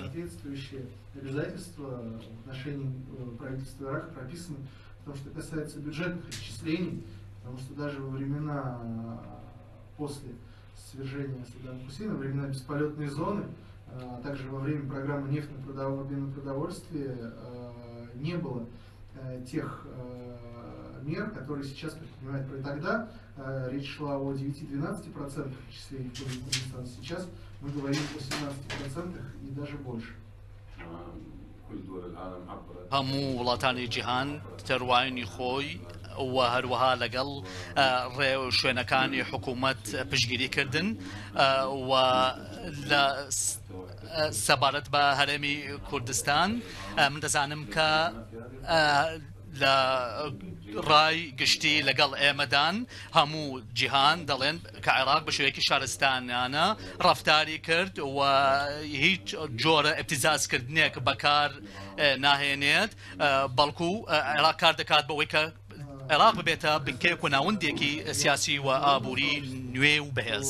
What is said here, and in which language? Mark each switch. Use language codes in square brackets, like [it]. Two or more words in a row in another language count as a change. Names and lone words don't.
[ru] Обязательства в отношении правительства Ирака прописаны в том, что касается бюджетных отчислений, потому что даже во времена после свержения Саддама Хусейна, во времена бесполетной зоны, а также во время программы нефтного обмена продовольствия не было тех мер, которые сейчас предпринимают. Тогда речь шла о 9-12% отчислений в Курдистан. Сейчас мы говорим о 17% и даже больше. [ckb] هەموو وڵاتانی جیهان تەرواینی خۆی و هەروەها لەگەڵ شوێنەکانی حکوومەت پشگیریکردن و لە سەبارەت بە هەرێمی کوردستان من دەزانم کە لە ڕای گشتی لەگەڵ ئێمەدان هەموو جیهان دەڵێن کە عێراق بە شێوەیەکی شارستانیانە ڕەفتاری کرد و هیچ جۆرە ئەبتیزازکردنێک بەکار ناهێنێت بەڵکو عێراق کار دەکات بەوەی کە عێراق ببێتە بنکەیەک و ناوەندێکی سیاسی و ئابووری نوێ و بەهێز.